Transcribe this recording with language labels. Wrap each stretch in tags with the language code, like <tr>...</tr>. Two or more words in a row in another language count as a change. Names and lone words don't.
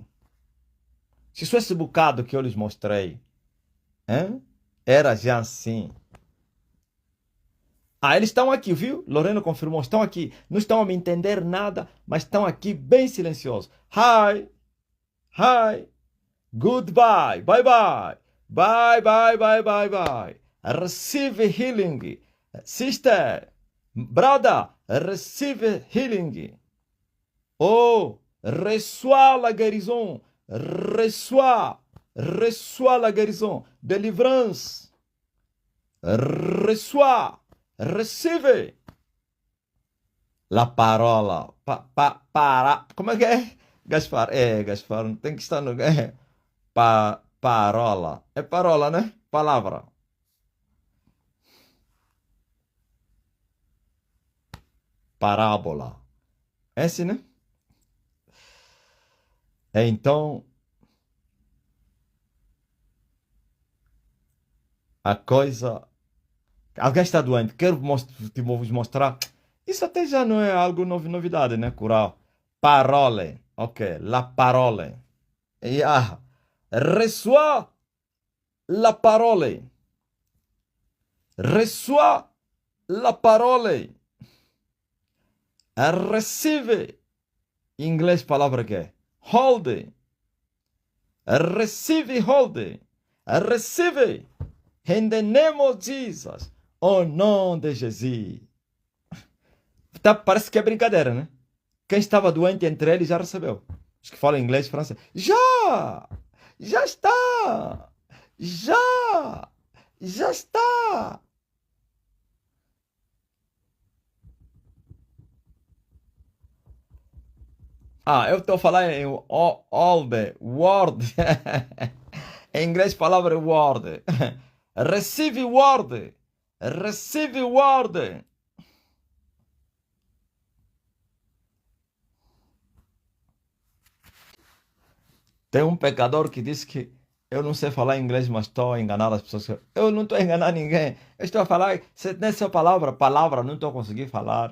<pt>Se isso esse bocado que eu lhes mostrei, hein? Era já assim. Ah, eles estão aqui, viu? Lorena confirmou, estão aqui. Não estão a me entender nada, mas estão aqui bem silenciosos.</pt> <en>Hi, hi, goodbye, bye bye, bye bye bye bye bye. Receive healing, sister, brother, receive healing.</en> <fr>Oh, reçois la guérison, reçois la guérison, délivrance, reçois.</fr> <en>Receive</en> <it>la parola.</it> <pt>Como é que é? Gaspar. É, Gaspar. Não tem que estar no. Parola. É parola, né? Palavra. Parábola. É assim, né? Então, a coisa. Alguém está doente. Quero vos mostrar. Isso até já não é algo novidade, né? Curar.</pt> <fr>Parole. Ok. La parole. Yeah. Reçois la parole. Reçois la parole.</fr> <en>Receive.</en> <pt>Em inglês, palavra que é hold.</pt> <en>Receive, hold. Receive. In the name of Jesus.</en> <fr>Au nom de Jesus.</fr> <pt>Tá, parece que é brincadeira, né? Quem estava doente entre eles já recebeu. Os que falam inglês e francês. Já! Já está! Já! Já está! Ah, eu estou a falar em</pt> <en>all the word.</en> <pt>Em inglês, palavra word.</pt> <en>Receive word. Receive word.</en> <pt>Tem um pecador que disse que eu não sei falar inglês, mas estou a enganar as pessoas. Eu não estou a enganar ninguém. Eu estou a falar, se nessa palavra, não estou a conseguir falar.</pt>